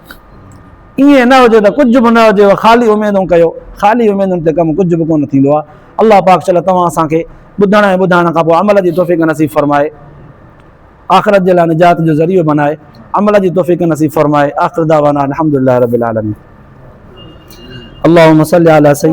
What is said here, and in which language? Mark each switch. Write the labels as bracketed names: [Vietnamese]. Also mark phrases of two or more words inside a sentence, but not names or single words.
[Sindhi] ईअं न हुजे त कुझु बि न हुजेव, ख़ाली उमेदूं कयो, ख़ाली उमेदुनि ते कमु कुझु बि कोन थींदो आहे। अल्लाह पाक चल तव्हां असांखे ॿुधण ऐं ॿुधाइण खां पोइ अमल जी तौफ़ीक़ नसीब फरमाए, आख़िरत जे लाइ निजात जो ज़रियो बनाए, अमल जी तौफ़ीक़ नसीब फरमाए। [Arabic] آخر دعوانا الحمد لله رب العالمين اللهم صل على سيد